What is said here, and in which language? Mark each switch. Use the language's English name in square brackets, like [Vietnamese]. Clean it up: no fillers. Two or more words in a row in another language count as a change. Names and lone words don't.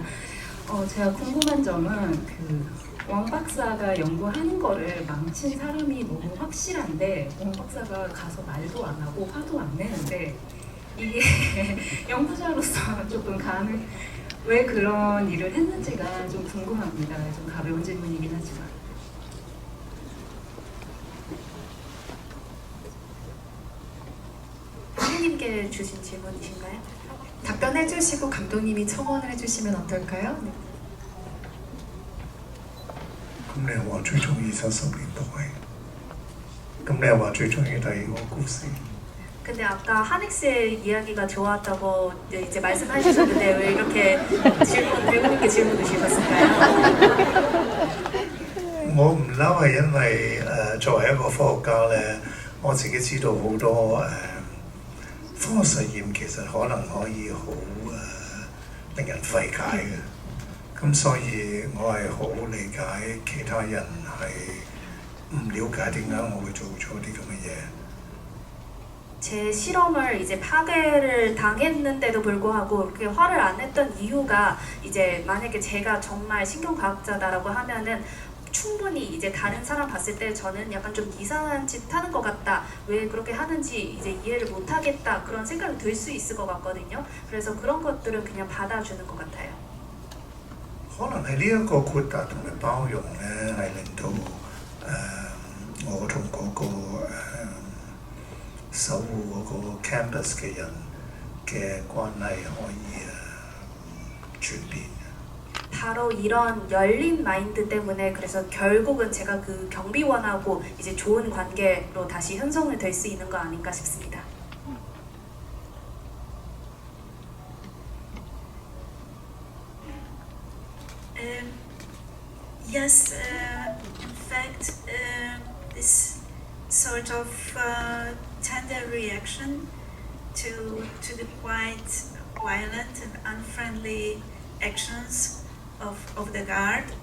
[Korean] 제가 궁금한 점은 그 왕 박사가 연구하는 거를 망친 사람이 너무 확실한데 왕 박사가 가서 말도 안 하고 화도 안 내는데 이게 연구자로서 조금 왜 그런 일을 했는지가 좀 궁금합니다. 좀 가벼운 질문이긴 하지만. 선생님께 주신 질문이신가요? 답변해 주시고 감독님이 첨언을 해주시면 어떨까요? 네. [Cantonese] 咁你話最中意70年代，咁你又話最中意第二個故事。 [Korean] 근데 아까 하넥스의 이야기가 좋았다고 이제 말씀하셨는데 왜 이렇게 배우님께 질문을 주셨을까요? [Cantonese] 我唔嬲係因為作為一個科學家咧，我自己知道好多科學實驗其實可能可以好令人費解嘅，咁所以我係好理解其他人係唔了解點解我會做咗啲咁嘅嘢。 [Korean] 제 실험을 이제 파괴를 당했는데도 불구하고 그렇게 화를 안 냈던 이유가 이제 만약에 제가 정말 신경과학자다라고 하면은 충분히 이제 다른 사람 봤을 때 저는 약간 좀 이상한 짓 하는 것 같다. 왜 그렇게 하는지 이제 이해를 못 하겠다. 그런 생각이 들 수 있을 것 같거든요. 그래서 그런 것들은 그냥 받아주는 것 같아요. [Cantonese] 可能係呢一個豁達同埋包容咧，係令到我同嗰個守護嗰個 campus 嘅人嘅關係可以轉變。 [Korean] 바로 이런 열린 마인드 때문에 그래서 결국은 제가 그 경비원하고 이제 좋은 관계로 다시 형성이 될 수 있는 거 아닌가 싶습니다. [English] Yes, in fact, this sort of tender reaction to the quite violent and unfriendly actions of the guard,